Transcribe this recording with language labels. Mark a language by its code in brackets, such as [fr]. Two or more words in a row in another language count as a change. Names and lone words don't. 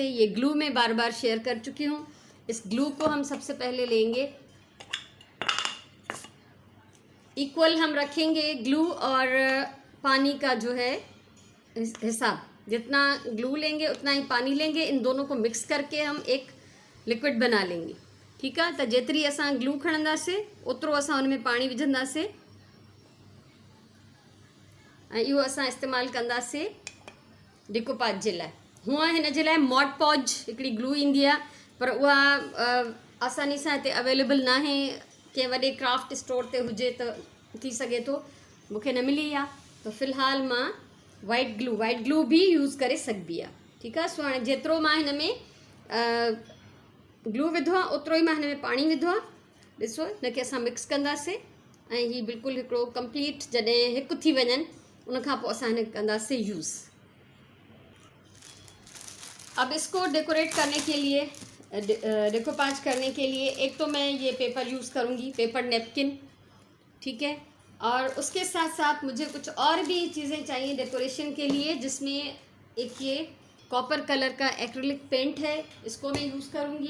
[hi] ये ग्लू मैं बार बार शेयर कर चुकी हूँ। इस ग्लू को हम सबसे पहले लेंगे, इक्वल हम रखेंगे ग्लू और पानी का जो है हिसाब। जितना ग्लू लेंगे उतना ही पानी लेंगे। इन दोनों को मिक्स करके हम एक लिक्विड बना लेंगे, ठीक है। [sd] तो जेतरी असां ग्लू खणंदासीं ओतिरो असां उन में पाणी विझंदासीं ऐं इहो असां इस्तेमालु कंदासीं डिकोपाज जे लाइ। हूअं हिन जे लाइ मॉड पॉज हिकिड़ी ग्लू ईंदी आहे, पर उहा आसानी सां हिते अवेलेबल न आहे। कंहिं वॾे [en] craft store [sd] ते हुजे त थी सघे थो, मूंखे न मिली आहे। त फ़िलहालु मां [en] white glue [sd] भी यूज़ करे सघिबी आहे, ठीकु आहे। सो हाणे जेतिरो मां हिन में ग्लू विधो आहे ओतिरो ई मां हिन में पाणी विधो आहे। ॾिसो, हिनखे असां मिक्स कंदासीं ऐं हीउ बिल्कुलु हिकिड़ो कंप्लीट जॾहिं हिकु थी वञनि उनखां पोइ असां हिन कंदासीं यूज़। [hi] अब इसको डेकोरेट करने के लिए, डिकोपाज करने के लिए, एक तो मैं ये पेपर यूज़ करूँगी, [en] paper napkin, [hi] ठीक है। और उसके साथ साथ मुझे कुछ और भी चीज़ें चाहिए डेकोरेशन के लिए, जिसमें एक ये [en] copper color [hi] का [en] acrylic paint [hi] है, इसको मैं यूज़ करूँगी।